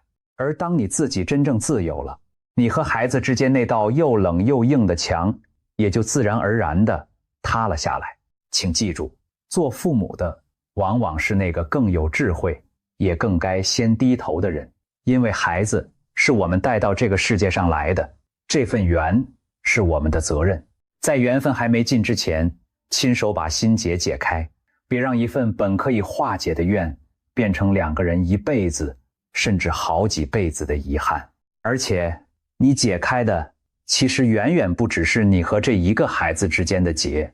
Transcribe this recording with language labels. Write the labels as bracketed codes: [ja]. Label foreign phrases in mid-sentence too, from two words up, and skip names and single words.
[zh] 而當你自己真正自由了，你和孩子之間那道又冷又硬的牆也就自然而然地塌了下来。請記住，做父母的往往是那個更有智慧也更該先低头的人，因為孩子是我們帶到這個世界上來的，這份緣是我們的責任。在緣分還沒盡之前，親手把心結解開，別讓一份本可以化解的怨變成2個人一輩子甚至好幾輩子的遺憾。而且你解開的其實遠遠不只是你和這一個孩子之間的結。